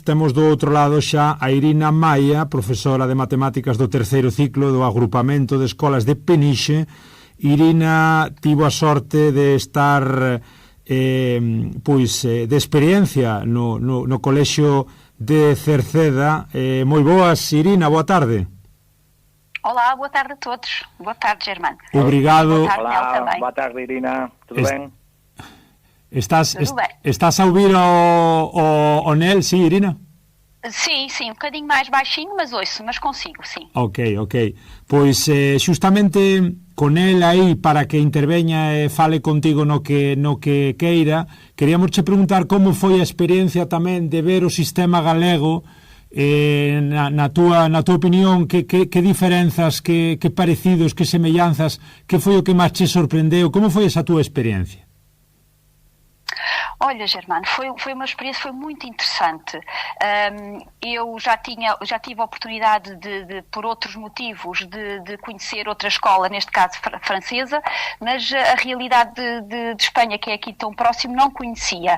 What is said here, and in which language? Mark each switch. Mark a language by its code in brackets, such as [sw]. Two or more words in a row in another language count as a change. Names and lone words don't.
[gl] Temos do outro lado xa a Irina Maia, profesora de matemáticas do terceiro ciclo do agrupamento de escolas de Peniche. Irina tivo a sorte de estar de experiencia no colexio de Cerceda. Moi boas, Irina, boa tarde. [pt] Olá, boa tarde a todos. Boa tarde, Germano. Obrigado. [gl] Olá, boa tarde, Irina. Tudo ben? Estás a ouvir o Nel, sí, Irina? [pt] Sim, um bocadinho mais baixinho, mas ouço, mas consigo, sim. [gl] Ok. Pois, xustamente con el aí, para que interveña e fale contigo no que queira, queríamos che preguntar como foi a experiencia tamén de ver o sistema galego. Na túa opinión, que diferenzas, que parecidos, que semellanzas, que foi o que máis che sorprendeu? Como foi esa túa experiencia? [pt] Olha, Germano, foi uma experiência, foi muito interessante. Eu já tive a oportunidade de por outros motivos, de conhecer outra escola, neste caso francesa, mas a realidade de Espanha, que é aqui tão próximo, não conhecia.